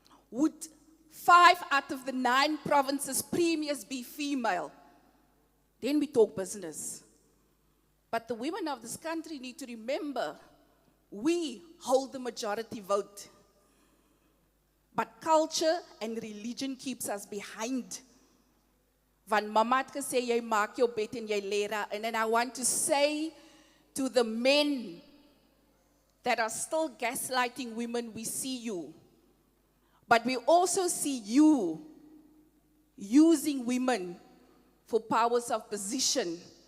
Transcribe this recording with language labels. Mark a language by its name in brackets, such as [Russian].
[English] Would 5 out of the 9 provinces premiers be female? Then we talk business. But the women of this country need to remember, we hold the majority vote. But culture and religion keeps us behind. [Afrikaans] Van mama het gesê, jy maak jou bed en jy lê daar. [English] And then I want to say to the men that are still gaslighting women, we see you. But we also see you using women for powers of position.